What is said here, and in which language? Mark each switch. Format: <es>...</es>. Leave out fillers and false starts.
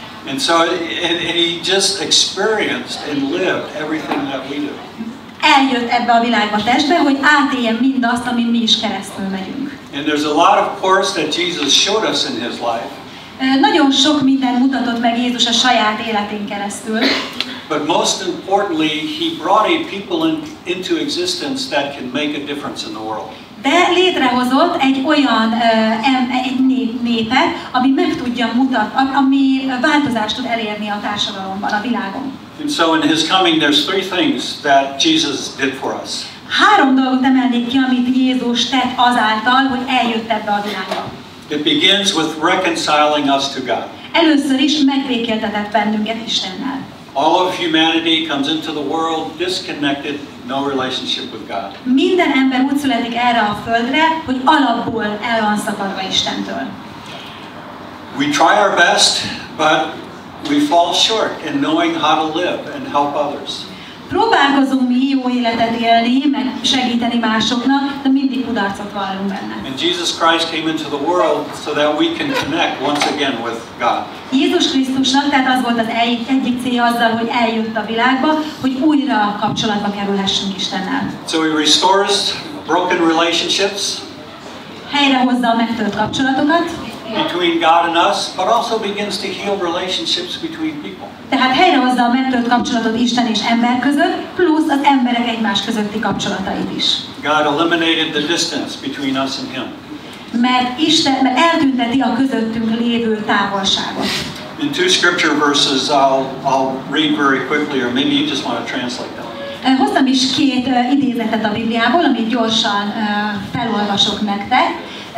<en>And so he just experienced and lived everything that we do.</en> <hu>Eljött ebbe a világba testbe, hogy átéljen mindazt, amin mi is keresztül megyünk.</hu> <en>And there's a lot of course that Jesus showed us in his life.</en> <hu>Nagyon sok mindent mutatott meg Jézus a saját életén keresztül.</hu> <en>But most importantly, he brought a people into existence that can make a difference in the world.</en> <hu>De létrehozott egy olyan népet, ami meg tudja mutatni, ami változást tud elérni a társadalomban, a világon.</hu> <en>And so in his coming, there's three things that Jesus did for us.</en> <hu>3 dolgot emelnék ki, amit Jézus tett azáltal, hogy eljött ebbe a világba.</hu> <en>It begins with reconciling us to God.</en> <hu>Először is megbékéltetett bennünket Istennel.</hu> <en>All of humanity comes into the world disconnected, no relationship with God.</en> <hu>Minden ember úgy születik erre a földre, hogy alapból el van szakadva Istentől.</hu> <en>We try our best, but we fall short in knowing how to live and help others.</en> <hu>Próbálkozunk mi jó életet élni, meg segíteni másoknak, de mindig kudarcot vallunk benne.</hu> <en>And Jesus Christ came into the world so that we can connect once again with God.</en> <hu>Jézus Krisztusnak tehát az volt az egyik célja azzal, hogy eljött a világba, hogy újra kapcsolatba kerülhessünk Istennel.</hu> <en>So he restores broken relationships.</en> <hu>Helyrehozza a megtört kapcsolatokat.</hu> <en>Between God and us, but also begins to heal relationships between people.</en> <hu>Tehát helyrehozza a megtört kapcsolatot Isten és ember között, plusz az emberek egymás közötti kapcsolatait is.</hu> <en>God eliminated the distance between us and him.</en> <hu>Mert eltünteti a közöttünk lévő távolságot.</hu> <en>In 2 scripture verses, I'll read very quickly, or maybe you just want to translate them.</en> <hu>Hoztam is 2 idézetet a Bibliából, amit gyorsan felolvasok nektek.</hu>